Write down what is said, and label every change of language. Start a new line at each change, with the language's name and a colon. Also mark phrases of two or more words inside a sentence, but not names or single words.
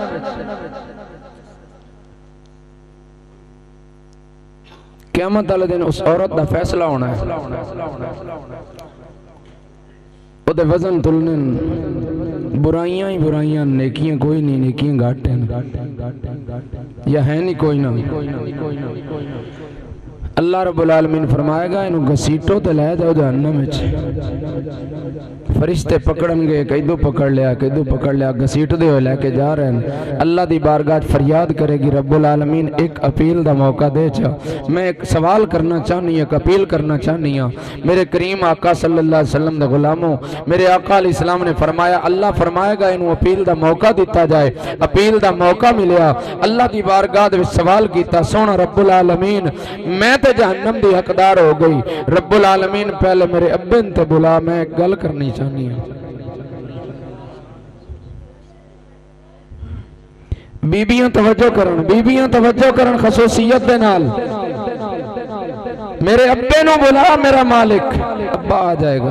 Punjabi: ਕ਼ਯਾਮਤ ਵਾਲੇ ਦਿਨ ਉਸ ਔਰਤ ਦਾ ਫ਼ੈਸਲਾ ਹੋਨਾ ਹੈ। ਓਦੇ ਵਜ਼ਨ ਤੁਲਣੇ ਬੁਰਾਈਆਂ ਹੀ ਬੁਰਾਈਆਂ ਨੇਕੀਆਂ ਕੋਈ ਨਹੀਂ, ਨੇਕੀਆਂ ਘੱਟ ਹੈਂ ਯਾ ਹੈ ਨਹੀਂ ਕੋਈ ਨਾ। ਅੱਲ੍ਹਾ ਰੱਬੁਲ ਆਲਮੀਨ ਫ਼ਰਮਾਏਗਾ ਇਨ੍ਹੂੰ ਘਸੀਟੋ ਤੇ ਲੈ ਜਾਓ ਜਹੰਨਮ ਵਿੱਚ। ਫ਼ਰਿਸ਼ਤੇ ਪਕੜਨਗੇ ਕੈਦੂ ਪਕੜ ਲਿਆ ਘਸੀਟਦੇ ਹੋਏ ਲੈਕੇ ਜਾ ਰਹੇ ਹੈਂ। ਅੱਲ੍ਹਾ ਦੀ ਬਾਰਗਾਹ ਫ਼ਰਿਆਦ ਕਰੇਗੀ ਰੱਬੁਲ ਆਲਮੀਨ ਏਕ ਅਪੀਲ ਦਾ ਮੌਕਾ ਦੇ ਚਾ। ਮੈਂ ਏਕ ਸਵਾਲ ਕਰਨਾ ਚਾਹਨੀ ਏਕ ਅਪੀਲ ਕਰਨਾ ਚਾਹਨੀ ਹਾਂ। ਮੇਰੇ ਕਰੀਮ ਆਕਾ
Arabic: صلى الله عليه وسلم
Punjabi: ਦੇ ਗ਼ੁਲਾਮੋਂ ਮੇਰੇ ਆਕਾ ਅਲੈਹਿੱਸਲਾਮ ਨੇ ਫ਼ਰਮਾਇਆ ਅੱਲ੍ਹਾ ਫ਼ਰਮਾਏਗਾ ਇਨ੍ਹੂੰ ਅਪੀਲ ਦਾ ਮੌਕਾ ਦਿੱਤਾ ਜਾਏ। ਅਪੀਲ ਦਾ ਮੌਕਾ ਮਿਲਿਆ ਅੱਲ੍ਹਾ ਦੀ ਬਾਰਗਾਹ ਦੇ ਵਿੱਚ ਸਵਾਲ ਕੀਤਾ ਸੋਨਾ ਰੱਬੁਲ ਆਲਮੀਨ ਮੈਂ ਤੇ ਜਹੰਨਮ ਦੀ ਹੱਕਦਾਰ ਹੋ ਗਈ। ਰੱਬੁਲ ਆਲਮੀਨ ਪਹਿਲੇ ਮੇਰੇ ਅੱਬੇ ਤੇ ਬੁਲਾ ਮੈਂ ਏਕ ਗੱਲ ਕਰਨੀ ਚਾਹਨੀ ਹੂੰ। ਬੀਬੀਆਂ ਤਵੱਜੋ ਕਰਨ ਖ਼ਸੂਸੀਅਤ ਦੇ ਨਾਲ ਮੇਰੇ ਅੱਬੇ ਨੂੰ ਬੁਲਾ ਮੇਰਾ ਮਾਲਿਕ ਅੱਬਾ ਆ ਜਾਏਗਾ।